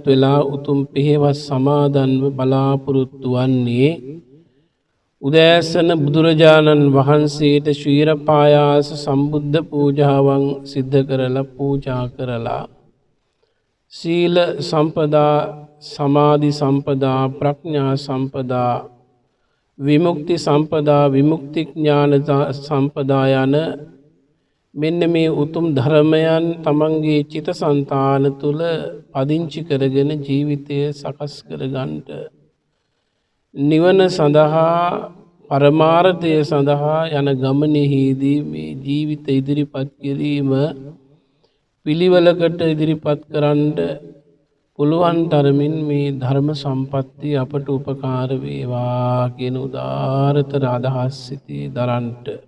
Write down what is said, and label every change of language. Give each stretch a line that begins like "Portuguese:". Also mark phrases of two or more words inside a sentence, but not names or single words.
Sinhala: වෙලා උතුම් පෙහෙවස් සමාදන්ව බලාපොරොත්තු වන්නේ උදෑසන බුදුරජාණන් වහන්සේට ශීර පායාස සම්බුද්ධ පූජාවන් සිද්ධ කරලා පූජා කරලා සීල සම්පදා සමාධි සම්පදා ප්‍රඥා සම්පදා විමුක්ති සම්පදා විමුක්ති ඥාන සම්පදා යන මෙන්න මේ උතුම් ධර්මයන් තමන්ගේ චිත සංතාන තුල පදිංචි කරගෙන ජීවිතය සකස් කරගන්නට නිවන සඳහා පරමාර්ථය සඳහා යන ගමනේදී මේ ජීවිත ඉදිරිපත් කිරීම පිළිවෙලකට ඉදිරිපත් කරන්න පුළුවන් තරමින් මේ ධර්ම සම්පත්තිය අපට උපකාර වේවා කියන උදාරතර අදහස් සිටී දරන්ට